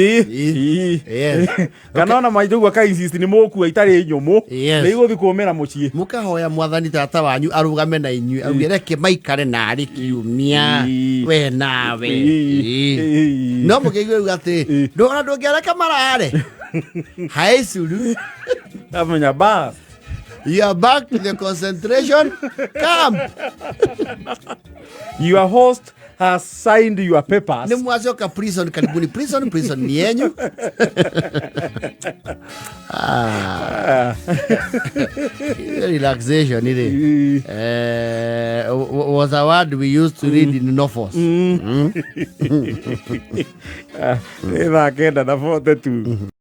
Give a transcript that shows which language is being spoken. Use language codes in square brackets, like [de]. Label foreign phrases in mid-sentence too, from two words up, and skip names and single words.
[ki] kana ona maitũgua ka insist nĩ mũkua itarĩ nyũmũ nĩ igũthiĩ kũmĩra mũciĩ mũkahoya mwathani tata wanyu arũgame na inyuĩ auge reke maikare narĩ kiumia we nawe no mũkĩigua rĩu atĩ ndũgona ndũngĩareka marare haĩ curu amenya bas [en] you are back to the concentration camp. Your host has signed your papers. [ki] Ni mwacoka prison, karibuni prison ni yenyu. [en] Relaxation it was a word we used to read in novels. [ki] Ina kenda na 42.